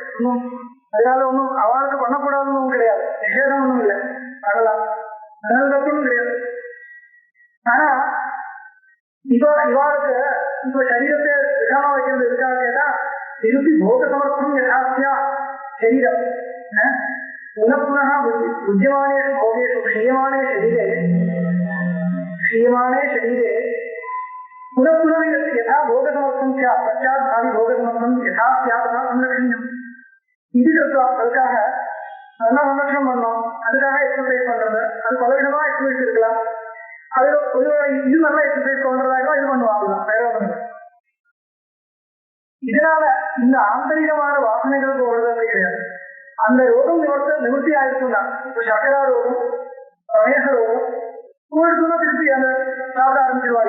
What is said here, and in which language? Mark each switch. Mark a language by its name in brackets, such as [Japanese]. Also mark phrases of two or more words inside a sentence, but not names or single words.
[Tamil] ஒன்றும் அதனால ஒன்றும் அவளுக்கு பண்ணக்கூடாதுன்னு ஒன்றும் கிடையாது, நிஷேதம் ஒன்றும் இல்லை, பண்ணலாம், அதனால தப்பும் கிடையாது. ஆனா இவாளுக்கு இப்ப சரீரத்தை விஷமா வைக்கிறது எதுக்காக கேட்டா, திருப்பி போக [Sanskrit] समर्थं यथा स्यात् शरीरम् पुनः पुनः बुद्धिमानेषु भोगेषु क्षीयमाणे शरीरे पुनः पुनः यथा भोगसमर्थं स्यात् पश्चात् भावी भोगसमर्थं यथा स्यात् तथा संरक्षणीयम् इति कृत्वा [Tamil] அதுக்காக நல்லா சம்ரட்சணம் பண்ணணும். அதுக்காக எக்ஸசைஸ் பண்றது, அது பலவிதமா எக்ஸசைஸ் இருக்கலாம். அது ஒரு இது நல்ல எக்ஸசைஸ் பண்றதாக இது பண்ணுவாங்க, வேற ஒன்று. இதனால இந்த ஆந்தரிகமான வாசனைகள் போடுறது அப்படி கிடையாது. அந்த ரோகம் நிவர்த்தி ஆயிருக்குன்னா, இப்ப சர்க்கரா ரோகம், பிரமேக ரோகம் போயிடுச்சுன்னா திருப்பி அந்த சாப்பிட ஆரம்பிச்சிருவாங்க.